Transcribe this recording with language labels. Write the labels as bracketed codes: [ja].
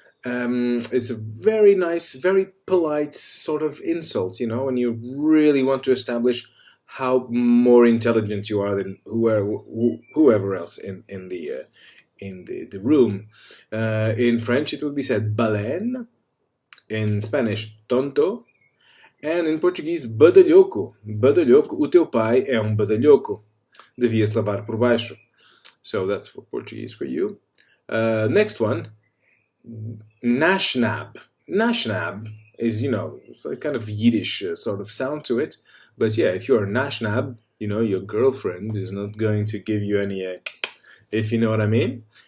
[en] It's a very nice, very polite sort of insult, you know, when you really want to establish how more intelligent you are than whoever else in the room. In French, it would be said baleine. In Spanish, tonto. And in Portuguese, badalhoco. [pt] Badalhoco. O teu pai é badalhoco. Devias lavar por baixo. [en] So that's for Portuguese for you. Next one, nashnab. Nashnab is, you know, it's a kind of Yiddish sort of sound to it. But yeah, if you're a nashnab, you know, your girlfriend is not going to give you any, if you know what I mean.